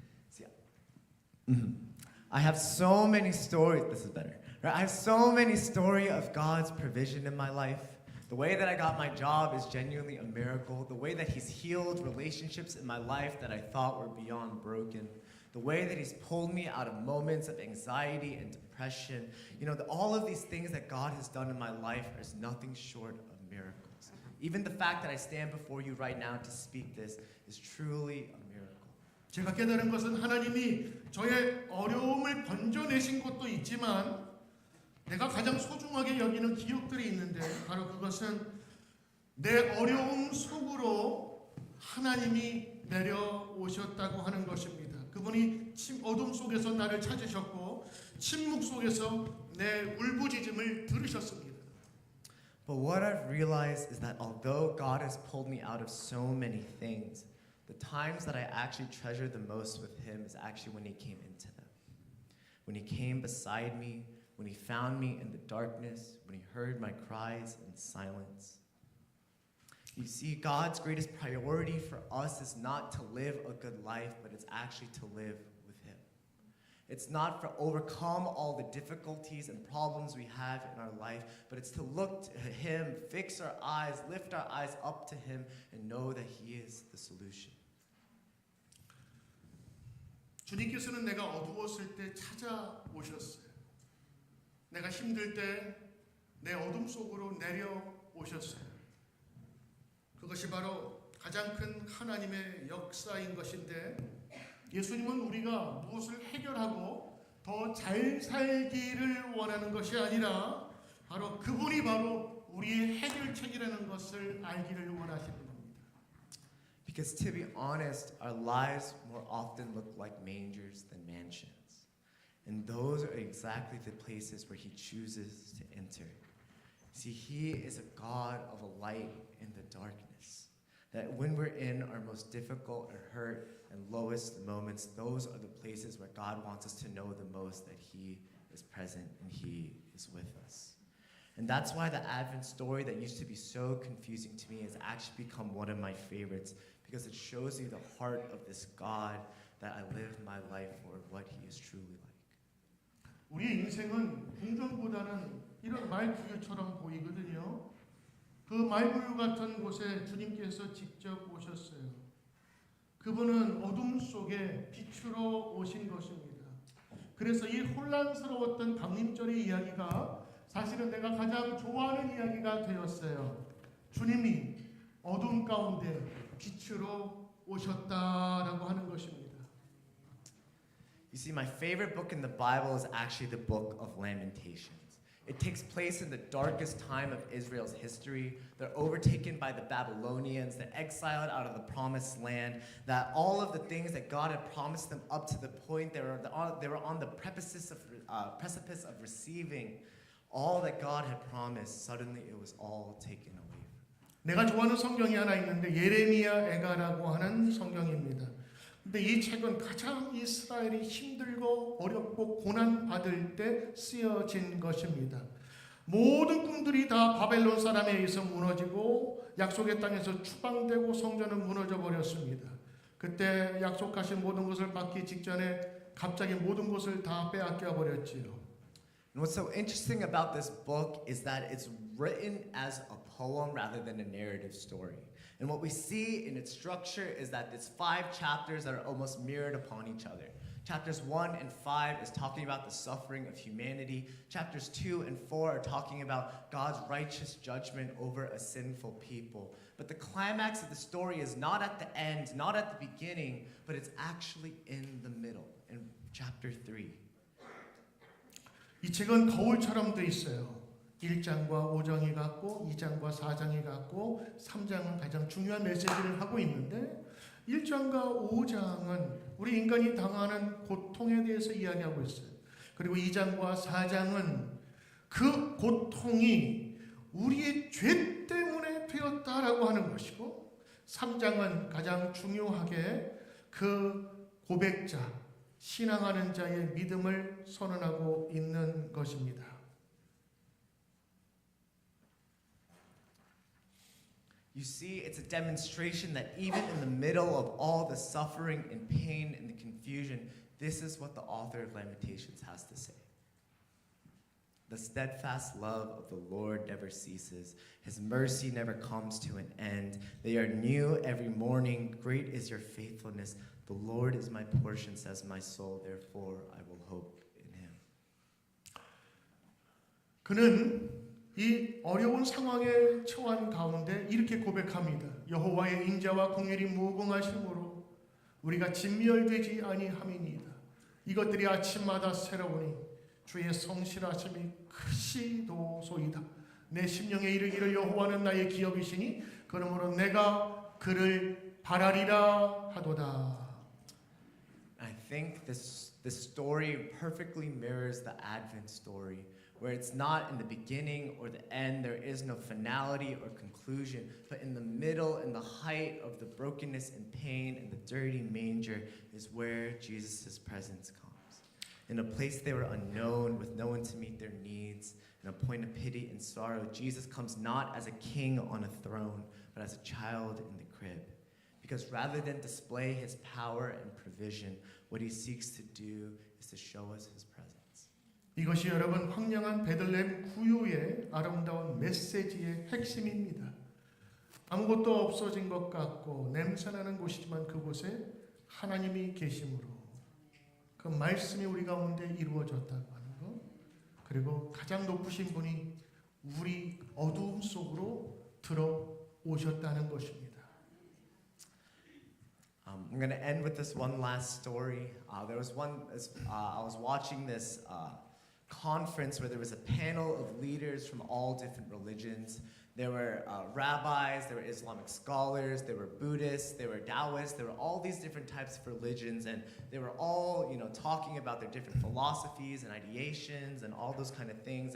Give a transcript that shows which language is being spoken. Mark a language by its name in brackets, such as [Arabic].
[English] See, I have so many stories. This is better. Right? I have so many stories of God's provision in my life. The way that I got my job is genuinely a miracle. The way that he's healed relationships in my life that I thought were beyond broken. The way that he's pulled me out of moments of anxiety and depression. You know, all of these things that God has done in my life is nothing short of miracles. Even the fact that I stand before you right now to speak this is truly a miracle. [Korean] 제가 깨달은 것은 하나님이 저의 어려움을 건져내신 것도 있지만 내가 가장 소중하게 여기는 기억들이 있는데 바로 그것은 내 어려움 속으로 하나님이 내려오셨다고 하는 것입니다. 그분이 어둠 속에서 나를 찾으셨고 침묵 속에서 내 울부짖음을 들으셨습니다. [English] But what I've realized is that although God has pulled me out of so many things, the times that I actually treasure the most with him is actually when he came into them. When he came beside me, when he found me in the darkness, when he heard my cries in silence. You see, God's greatest priority for us is not to live a good life, but it's actually to live with him. It's not for overcome all the difficulties and problems we have in our life, but it's to look to him, fix our eyes, lift our eyes up to him, and know that he is the solution. [Korean] 주님께서는 내가 어두웠을 때 찾아오셨어요. 내가 힘들 때 내 어둠 속으로 내려오셨어요. 그것이 바로 가장 큰 하나님의 역사인 것인데 예수님은 우리가 무엇을 해결하고 더 잘 살기를 원하는 것이 아니라 바로 그분이 바로 우리의 해결책이라는 것을 알기를 원하시는 겁니다. [English] Because to be honest, our lives more often look like mangers than mansions. And those are exactly the places where he chooses to enter. See, he is a God of a light in the darkness. That when we're in our most difficult or hurt and lowest moments, those are the places where God wants us to know the most that he is present and he is with us. And that's why the Advent story that used to be so confusing to me has actually become one of my favorites, because it shows you the heart of this God that I live my life for, what he is truly like. [Korean] 우리의 인생은 궁전보다는 이런 말구유처럼 보이거든요. 그 말구유 같은 곳에 주님께서 직접 오셨어요. 그분은 어둠 속에 빛으로 오신 것입니다. 그래서 이 혼란스러웠던 강림절의 이야기가 사실은 내가 가장 좋아하는 이야기가 되었어요. 주님이 어둠 가운데 빛으로 오셨다라고 하는 것입니다. [English] You see, my favorite book in the Bible is actually the book of Lamentations. It takes place in the darkest time of Israel's history. They're overtaken by the Babylonians. They're exiled out of the promised land. That all of the things that God had promised them up to the point they were on the precipice of receiving all that God had promised. Suddenly it was all taken away. [Korean] 내가 좋아하는 성경이 하나 있는데 예레미야 애가라고 하는 성경입니다. 근데 이 책은 가장 이스라엘이 힘들고 어렵고 고난 받을 때 쓰여진 것입니다. 모든 꿈들이 다 바벨론 사람에 의해서 무너지고 약속의 땅에서 추방되고 성전은 무너져 버렸습니다. 그때 약속하신 모든 것을 받기 직전에 갑자기 모든 것을 다 빼앗겨 버렸지요. [English] And what's so interesting about this book is that it's written as a poem rather than a narrative story. And what we see in its structure is that it's 5 chapters that are almost mirrored upon each other. Chapters 1 and 5 is talking about the suffering of humanity. Chapters 2 and 4 are talking about God's righteous judgment over a sinful people. But the climax of the story is not at the end, not at the beginning, but it's actually in the middle, in chapter 3. [Korean] 이 책은 거울처럼 돼 있어요. 1장과 5장이 같고 2장과 4장이 같고 3장은 가장 중요한 메시지를 하고 있는데 1장과 5장은 우리 인간이 당하는 고통에 대해서 이야기하고 있어요. 그리고 2장과 4장은 그 고통이 우리의 죄 때문에 되었다라고 하는 것이고 3장은 가장 중요하게 그 고백자, 신앙하는 자의 믿음을 선언하고 있는 것입니다. [English] You see, it's a demonstration that even in the middle of all the suffering and pain and the confusion, this is what the author of Lamentations has to say. The steadfast love of the Lord never ceases. His mercy never comes to an end. They are new every morning. Great is your faithfulness. The Lord is my portion, says my soul. Therefore, I will hope in him. [Korean] 그는 이 어려운 상황에 처한 가운데 이렇게 고백합니다. 여호와의 인자와 공율이 무궁하심으로 우리가 진멸되지 아니함이니이다. 이것들이 아침마다 새로우니 주의 성실하심이 크시도소이다. 내 심령에 이르기를 여호와는 나의 기업이시니 그러므로 내가 그를 바라리라 하도다. [English] I think this story perfectly mirrors the Advent story, where it's not in the beginning or the end, there is no finality or conclusion, but in the middle, in the height of the brokenness and pain and the dirty manger is where Jesus' presence comes. In a place they were unknown, with no one to meet their needs, in a point of pity and sorrow, Jesus comes not as a king on a throne, but as a child in the crib. Because rather than display his power and provision, what he seeks to do is to show us his presence. [Korean] 이것이 여러분 황량한 베들레헴 구유의 아름다운 메시지의 핵심입니다. 아무것도 없어진 것 같고 냄새나는 곳이지만 그곳에 하나님이 계심으로 그 말씀이 우리 가운데 이루어졌다고 하는 것, 그리고 가장 높으신 분이 우리 어두움 속으로 들어오셨다는 것입니다. [English] I'm going to end with this one last story. There was one, I was watching this conference where there was a panel of leaders from all different religions. There were rabbis, there were Islamic scholars, there were Buddhists, there were Taoists, there were all these different types of religions, and they were all, talking about their different philosophies and ideations and all those kind of things.